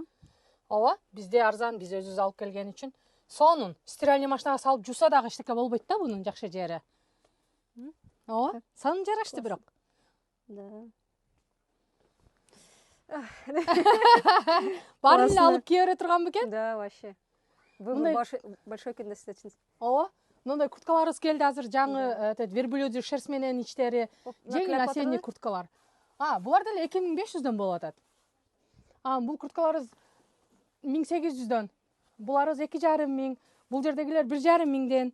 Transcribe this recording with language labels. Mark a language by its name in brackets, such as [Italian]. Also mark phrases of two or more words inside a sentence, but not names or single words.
[Kyrgyz] Бизде арзан, биз өзүбүз алып келген үчүн. Сонун. Стиральный машинага салып жууса дагы эчтеке болбойт да бунун жакшы жери. Сан жарашты бирок. Да. Барын эле алып кие бере турган бекен? Да, [Russian] вообще. Вы большой [Kyrgyz] экен да сиз. Мындай курткаларыбыз келди азыр, жаңы [Russian] верблюдий шерсть [Kyrgyz] менен ичтери, жеңил осенний курткалар. Булар деле 2500дөн болуп атат. Бул курткаларыбыз 1800дөн. Буларыбыз 2500, бул жердегилер 1500ден.